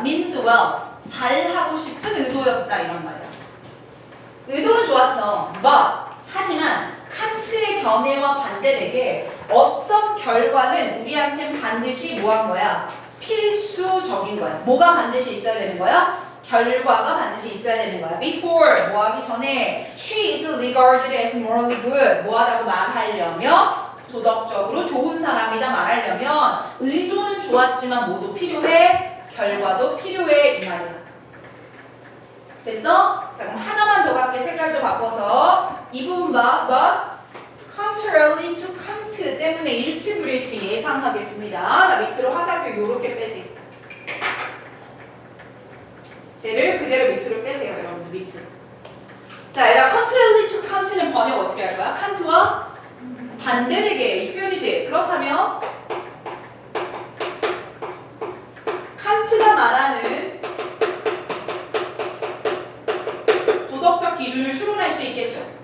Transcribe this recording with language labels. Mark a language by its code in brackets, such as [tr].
[en] means well, [ko] 잘하고 싶은 의도였다 이런 말이야. 의도는 좋았어. but, 하지만 칸트의 견해와 반대되게 어떤 결과는 우리한텐 반드시 뭐한 거야? 필수적인 거야. 뭐가 반드시 있어야 되는 거야? 결과가 반드시 있어야 되는 거야. [en] Before, [ko] 뭐 하기 전에 [en] she is regarded as morally good. [ko] 뭐 하다고 말하려면 도덕적으로 좋은 사람이다 말하려면 의도는 좋았지만 모두 필요해. 결과도 필요해. 이 말이야. 됐어? 자, 그럼 하나만 더 갈게. 색깔도 바꿔서 이 부분 봐. [en] But contrarily to Kant [ko] 때문에 일치불일치 예상하겠습니다. 자, 밑으로 화살표 요렇게 빼세요. 쟤를 그대로 밑으로 빼세요, 여러분들. 밑으로. 자, 얘가 [en] contrarily to Kant [ko] 는 번역 어떻게 할 거야? 칸트와 반대되게 이 표현이지. 그렇다면 칸트가 말하는 도덕적 기준을 추론할 수 있겠죠.